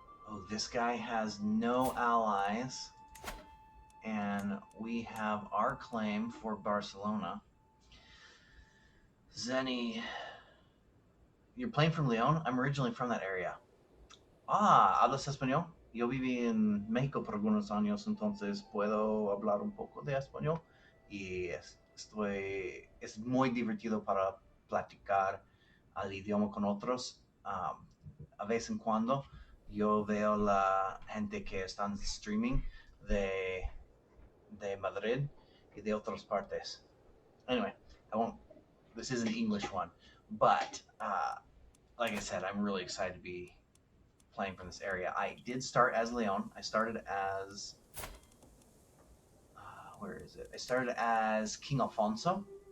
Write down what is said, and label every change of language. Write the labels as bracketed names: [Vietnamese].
[English] Oh, this guy has no allies. And we have our claim for Barcelona. Zenny, you're playing from León? I'm originally from that area. [Spanish] Ah, ¿hablas español? Yo viví en México por algunos años, entonces puedo hablar un poco de español y es muy divertido para platicar al idioma con otros. A vez en cuando yo veo la gente que están streaming de Madrid y de otras partes. [English] Anyway, this is an English one, but like I said, I'm really excited to be playing from this area. I did start as Leon. I started as where is it? I started as King Alfonso.